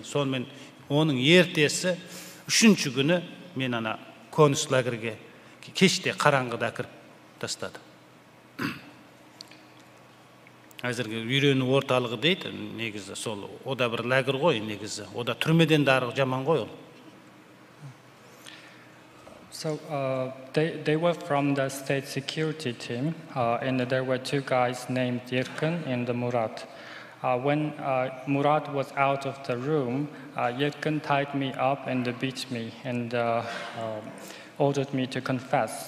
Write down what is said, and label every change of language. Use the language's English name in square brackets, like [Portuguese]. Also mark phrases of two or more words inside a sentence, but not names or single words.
[Kazakh] Сонымен оның ертесі 3-ші күні мен ана конус лагерге кеште қараңғыда кіріп тастады. Әзірге үйрену орталығы дейді, негізі сол, о да бір лагер ғой, негізі. О да түрмеден де арғы жаман ғой ол. [English] So they were from the state security team, and there were 2 guys named Yerkin and Murat. When Murat was out of the room, Yerkin tied me up and beat me and ordered me to confess.